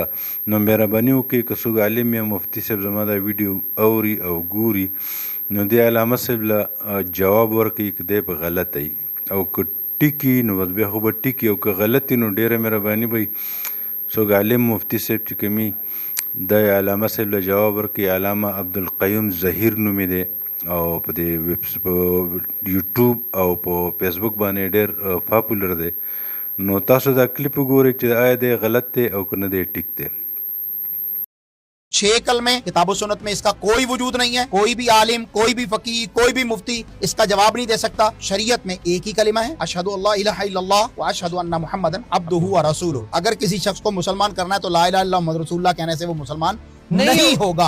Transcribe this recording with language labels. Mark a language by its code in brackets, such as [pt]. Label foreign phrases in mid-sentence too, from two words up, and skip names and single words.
[ps] نو مهرباني وکړئ که څوک عالم یا مفتی صاحب زما دا ویډیو اوري او ګوري نو دی علامه صاحب له جواب ورکړي که دی په غلطه وي، او که ټیکي نو بس بیا خو به ټیکي، او که غلطي نو ډېره مهرباني به وي څوک عالم مفتی صاحب چې کومي دا علامه صاحب له جواب ورکړي. علامه عبدالقیوم ظهیر نومې دی او په دې یوټیوب او په فیسبوک باندې ډېر پاپولر دی. نو تاسو دا کلپ وګورئ چې آیا دی غلط دی او که نه دی ټیک دی. [ur] 6 کلمے کتاب و سنت میں اس کا کوئی وجود نہیں ہے. کوئی بھی عالم، کوئی بھی فقیہ، کوئی بھی مفتی اس کا جواب نہیں دے سکتا. شریعت میں ایک ہی کلمہ ہے، [ar] اشہد ان لا الہ الا اللہ و اشہد ان محمدا عبدہ و رسولہ. [ur] اگر کسی شخص کو مسلمان کرنا ہے تو [ar] لا الہ الا اللہ محمد رسول اللہ [ur] کہنے سے وہ مسلمان نہیں ہوگا.